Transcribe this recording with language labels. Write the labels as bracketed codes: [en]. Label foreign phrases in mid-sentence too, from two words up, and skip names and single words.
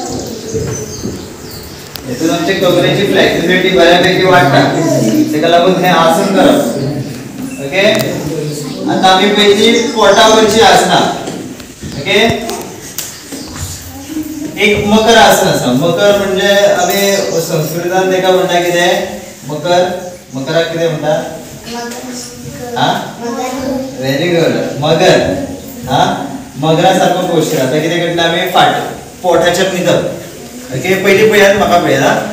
[kok] इथून आमची कमरेची फ्लेक्सिबिलिटी बऱ्यापैकी वाढता. त्याला लागून हे आसन करप. ओके. आता आम्ही पहिली पोटावरची आसना. ओके. एक मकर आसन असा. मकर म्हणजे आम्ही संस्कृतान तेका म्हणटा कितें मकर. मकराक कितें म्हणटा हा [en] very good. [kok] मगर. हा मगरा सारखो पोस्चर. आता कितें करतले आम्ही पोटाच्या न्हिदप. ओके. पहिली पळयात म्हाका पळयात.